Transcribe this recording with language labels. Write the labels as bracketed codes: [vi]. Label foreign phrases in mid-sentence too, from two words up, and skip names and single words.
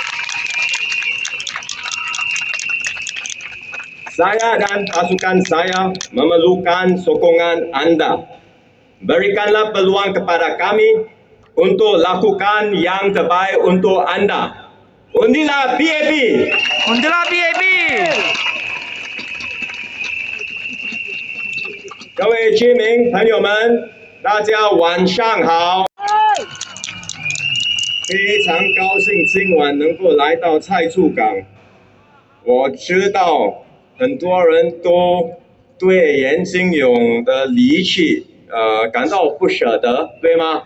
[ms] Saya dan pasukan saya memerlukan sokongan anda. Berikanlah peluang kepada kami untuk lakukan yang terbaik untuk anda. Undilah PAP! Undilah PAP! [zh] 各位居民朋友们，大家晚上好！非常高兴今晚能够来到蔡厝港。我知道很多人都对严金勇的离去感到不舍得，对吗？